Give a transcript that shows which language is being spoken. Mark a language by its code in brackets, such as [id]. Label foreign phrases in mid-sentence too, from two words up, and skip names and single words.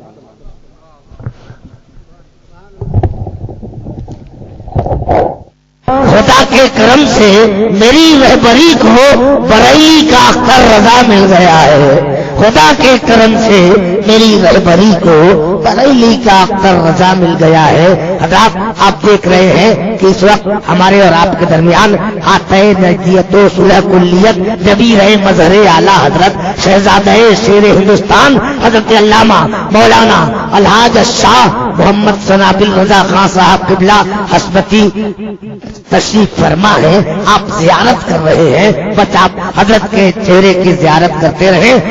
[ur] خدا کے کرم سے میری رہبری کو بریلی کا اختر رضا مل گیا ہے، خدا کے کرم سے میری رہبری کو بریلی کا اختر رضا مل گیا ہے۔ حضرات آپ دیکھ رہے ہیں کہ اس وقت ہمارے اور آپ کے درمیان آتئ نجدیت و صلح کلیت جبیر مظہر اعلیٰ حضرت شہزادہ شیر ہندوستان حضرت علامہ مولانا الحاج شاہ محمد ثنابل رضا خان صاحب قبلہ حسبتی تشریف فرما ہے۔ آپ زیارت کر رہے ہیں، بس آپ حضرت کے چہرے کی زیارت کرتے رہیں۔